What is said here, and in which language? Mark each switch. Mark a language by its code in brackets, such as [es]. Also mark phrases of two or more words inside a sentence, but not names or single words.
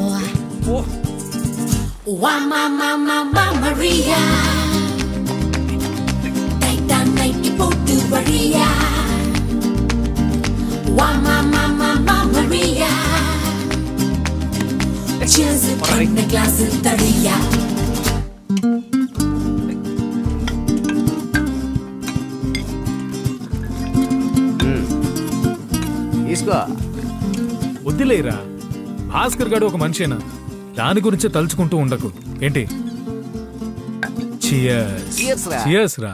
[en] Mamma Maria, taita naiti potu varia. Mamma Maria. Cheers in the glass of Daria. [te] తీసుకో. వద్దులేరా, భాస్కర్ గారు ఒక మనిషేనా, దాని గురించే తలుచుకుంటూ ఉండకు. ఏంటి? చియర్స్ రా.